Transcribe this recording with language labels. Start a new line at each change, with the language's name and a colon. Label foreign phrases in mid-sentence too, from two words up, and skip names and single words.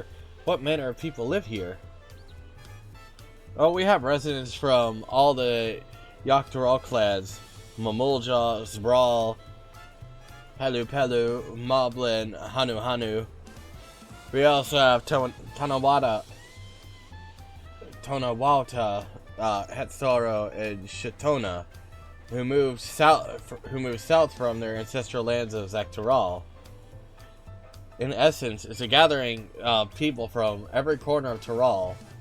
English: What manner of people live here? Oh, we have residents from all the Yaktaral clans. Mamulja, Zbral, Pelu Pelu, Moblin, Hanu Hanu. We also have Tonawata, Hetsaro, and Shatona, who moved south from their ancestral lands of Zaktaral. In essence, it's a gathering of people from every corner of Taral.